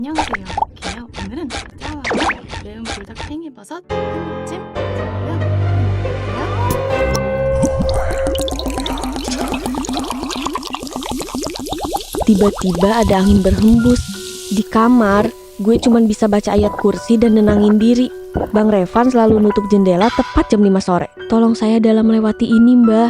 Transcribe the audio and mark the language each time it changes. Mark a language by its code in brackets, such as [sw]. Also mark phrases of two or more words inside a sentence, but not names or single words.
[ko] 안녕하세요. 게요. 오늘은 짜와와 매운 불닭 팽이버섯 한무침 먹어볼게요. [id] Tiba-tiba ada angin berhembus. Di kamar, gue cuman bisa baca ayat kursi dan nenangin diri. Bang Revan selalu nutup jendela tepat jam 5 sore. Tolong saya dalam melewati ini, Mbah.